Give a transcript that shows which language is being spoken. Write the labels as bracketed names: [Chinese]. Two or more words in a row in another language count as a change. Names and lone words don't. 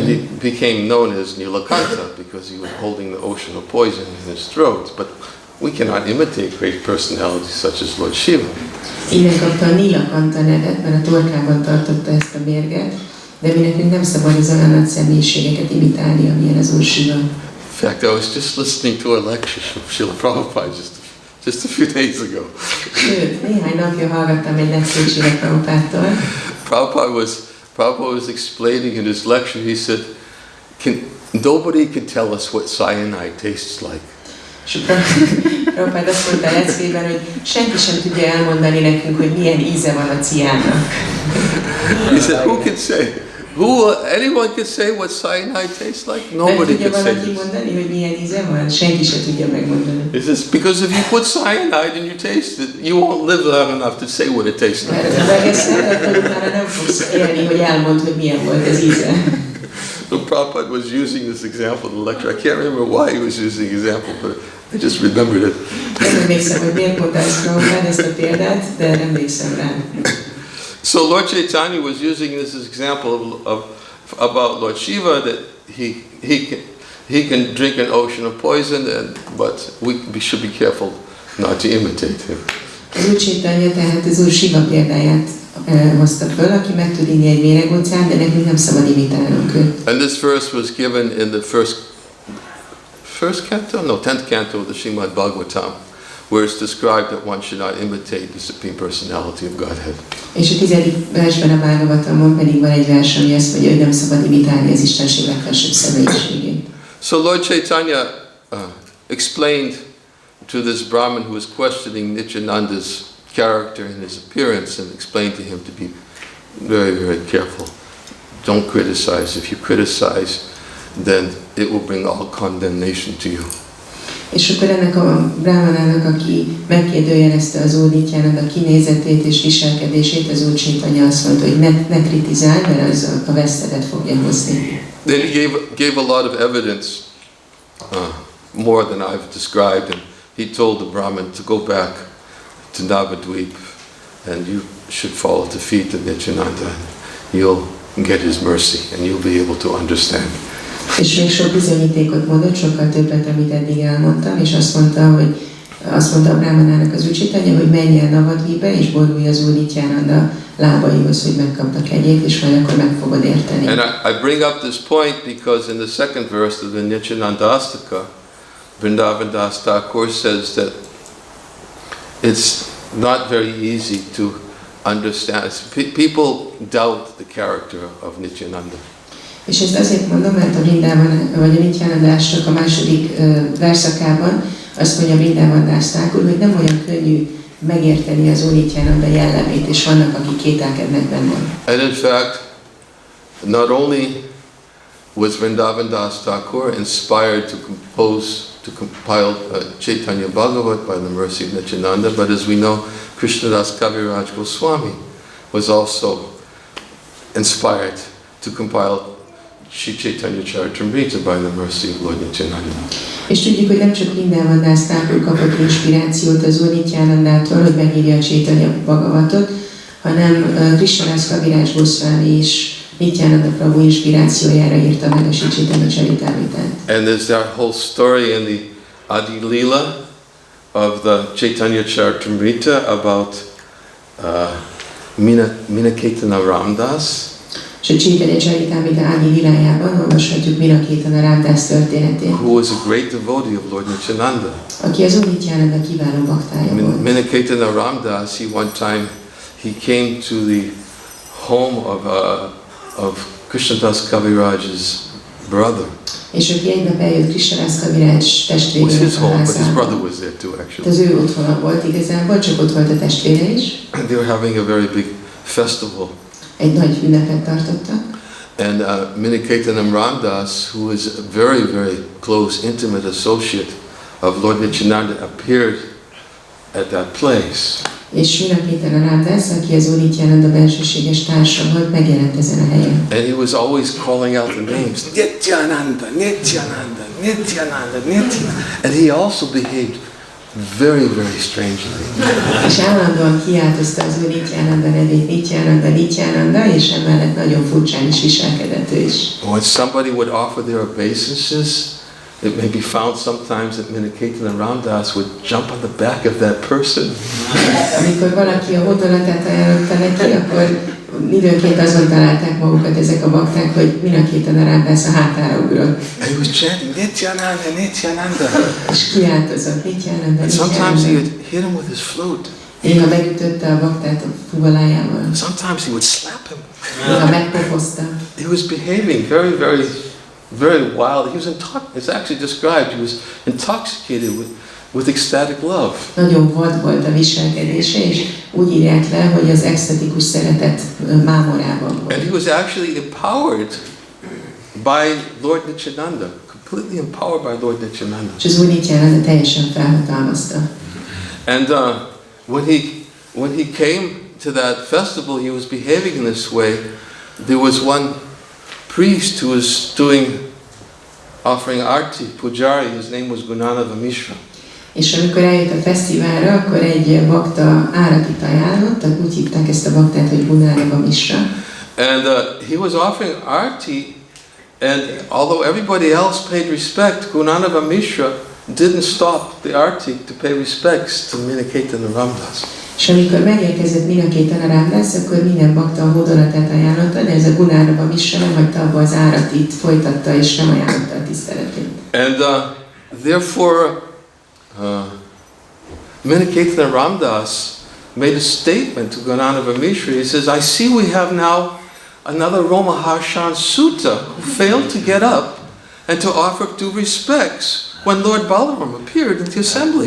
[English] And he became known as Nilakanta because he was holding the ocean of poison in his throat. But we cannot imitate great personalities such as Lord Shiva. [Hungarian] Innen kapta a Nilakanta nevet, mert a torkában tartotta ezt a mérget, de mi nekünk nem szabad az olyan nagy személyiségeket imitálni, amilyen az Úr Shiva. [English] In fact, I was just listening to a lecture from Srila Prabhupada just a few days ago. [Hungarian] Sőt, néhány napja hallgattam egy lekciót Srila Prabhupádtól. [English] Prabhupada was explaining in his lecture, he said, nobody can tell us what cyanide tastes like. [Hungarian] És Prabhupád azt mondta a leckében, hogy senki sem tudja elmondani nekünk, hogy milyen íze van a ciánnak. [English] He said, who can say? Anyone can say what cyanide tastes like? Nobody can say this. [Hungarian] mondani, hogy milyen íze van? Senki sem tudja megmondani. [English] He says, because if you put cyanide and you taste it, you won't live long enough to say what it tastes like. [Hungarian] Mert megeszed, akkor utána nem fogsz élni, hogy elmondd, hogy milyen volt az íze. [English] So Prabhupada was using this example in the lecture. I can't remember why he was using the example, but I just remembered it. [Hungarian] Nem emlékszem, hogy miért mondta ezt a példát, de emlékszem rá. [English] So Lord Chaitanya was using this as example about Lord Shiva, that he can drink an ocean of poison, but we should be careful not to imitate him. [Hungarian] Az Úr Chaitanya tehát az Úr Shiva példáját hozta föl, aki meg tud inni egy méregóceán, de nekünk nem szabad imitálnunk őt. [English] And this verse was given in the first canto? No, 10th canto of the Srimad Bhagavatam, where it's described that one should not imitate the Supreme Personality of Godhead. [Hungarian] És a 10. versben a Bhagavatamon pedig van egy vers, ami azt mondja, hogy nem szabad imitálni az Istenség legfelsőbb személyiségét. [English] So Lord Chaitanya explained to this Brahmin who was questioning Nityananda's character and his appearance, and explained to him to be very, very careful. Don't criticize. If you criticize, then it will bring all condemnation to you. [Hungarian] És akkor ennek a Brahmanának, aki megkérdőjelezte az Úr Nityananda kinézetét és viselkedését, az Úr Chaitanya azt mondta, hogy ne kritizálj, mert az a vesztedet fogja hozni. [English] Then he gave a lot of evidence, more than I've described, and he told the Brahmin to go back to Navadvip, and you should fall at the feet of Nityananda. You'll get his mercy, and you'll be able to understand. [Hungarian] És még sok bizonyítékot mondott, sokkal többet, amit eddig elmondtam, és azt mondta a Brahmanának az Úr Chaitanya, hogy menj el Navadvipbe, és borulj az Úr Nityananda lábaihoz, hogy megkapta kegyét, és majd akkor meg fogod érteni. [English] And I bring up this point because in the second verse of the Nityanandastakam, Vrndavana Thakur says that it's not very easy to understand. People doubt the character of Nityananda. [Hungarian] És ezt azért mondom, mert a Vrndavana, vagy a Nityanandastakam a második verszakában azt mondja Vrndavana Thakur, hogy nem olyan könnyű megérteni az Úr Nityananda jellemét, és vannak, akik kételkednek benne. [English] And in fact, not only was Vrndavana inspired to compile Chaitanya Bhagavat by the mercy of Nityananda, but as we know, Krishnadas Kaviraj Goswami was also inspired to compile Sri Chaitanya Charitamrita by the mercy of Lord Nityananda. [Hungarian] És tudjuk, hogy nem csak Vrndavana kapott inspirációt az Úr Nityanandától, hogy megírja a Chaitanya Bhagavatot, hanem Krishnadas Kaviraj Goswami is Nityananda Prabhu inspirációjára írta meg a Sri Chaitanya Charitamritát. [English] And there's that whole story in the Adi Leela of the Chaitanya Charitamrita about Minaketana Ramdas. [Hungarian] És a Chaitanya Charitamrita Adi Lilájában olvashatjuk Minaketana Ramdas történetét, [English] Who was a great devotee of Lord Nityananda. [Hungarian] aki az Úr Nityananda kiváló baktája volt. [English] Minaketana Ramdas, one time he came to the home of Krishnadas Kaviraj's brother. [Hungarian] És aki egy nap eljött Krishnadas Kaviraj [English] It was [Hungarian] testvérének [English] his [Hungarian] a [English] home, but his brother [Hungarian] házába. [English] was there too, actually. [Hungarian] Az ő otthona volt igazából, csak ott volt a testvére is. [English] And they were having a very big festival. [Hungarian] Egy nagy ünnepet tartottak. [English] And Miniketanam Ramdas, who is a very, very close, intimate associate of Lord Nityananda, appeared at that place. [Hungarian] És Minaketana Ramdas, aki az Úr Nityananda bensőséges társa volt, megjelent ezen a helyen. [English] And he was always calling out the names, Nityananda, Nityananda, Nityananda, Nityananda. And he also behaved very, very strangely. [Hungarian] És állandóan kiáltozta az Úr Nityananda nevét, Nityananda, Nityananda, és emellett nagyon furcsán is viselkedett ő is. [English] When somebody would offer their obeisances, it may be found sometimes that Miniketanam Ramdas would jump on the back of that person. [Hungarian] Amikor valaki a hódolatát ajánlotta neki, akkor időnként azon találták magukat ezek a bakták, hogy Minaketana Ramdas a hátára ugrott. [English] And he was chanting, Nityananda, Nityananda. [Hungarian] És kiáltozott, Nityananda, [English] And sometimes he Nityananda. would hit him with his flute. [Hungarian] Néha megütötte a baktát a fuvalájával. [English] Sometimes he would slap him. [Hungarian] Néha megpofozta. [English] He was behaving very, very, very wild. He was it's actually described, he was intoxicated with ecstatic love. [Hungarian] Nagyon vad volt a viselkedése, és úgy írják le, hogy az extatikus szeretet mámorában volt. [English] And he was actually empowered by Lord Nityananda, completely empowered by Lord Nityananda. [Hungarian] És az Úr Nityananda teljesen felhatalmazta. [English] And when he came to that festival, he was behaving in this way. There was one priest who was offering arti, pujari. His name was Gunanava Mishra. [Hungarian] És amikor eljött a fesztiválra, akkor egy bakta áratit ajánlott, úgy hívták ezt a baktát, hogy Gunanava Mishra. [English] And he was offering arti, and although everybody else paid respect, Gunanava Mishra didn't stop the arti to pay respects to Minaketana Ramdas. [Hungarian] És amikor megérkezett Minaketana Ramdas, akkor minden bakta a hódolatát ajánlotta, de ez a Gunanava Mishra nem hagyta abba az áratit, folytatta és nem ajánlotta a tiszteletét. [English] And therefore, Minaketana Ramdas made a statement to Gunanava Mishra. He says, I see we have now another Romaharshan Sutta who failed to get up and to offer due respects when Lord Balaram appeared in the assembly.